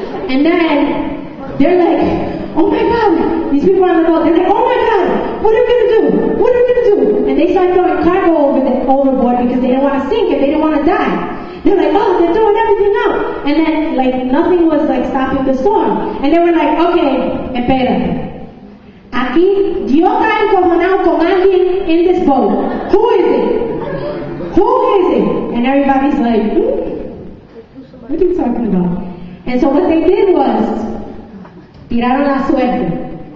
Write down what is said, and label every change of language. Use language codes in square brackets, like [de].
[en] And then they're like, oh my God, these people on the boat, they're like, oh my God, what are we going to do? What are we going to do? And they start throwing cargo overboard because they didn't want to sink it, they didn't want to die. They're like, oh, they're throwing everything out. And then like nothing was like stopping the storm. And they were like, okay, [es] espérate. Aquí Dios está encojonado con alguien [en] in this boat. Who is it? Who is it? And everybody's like, what are you talking about? And so what they did was, [es] tiraron la suerte.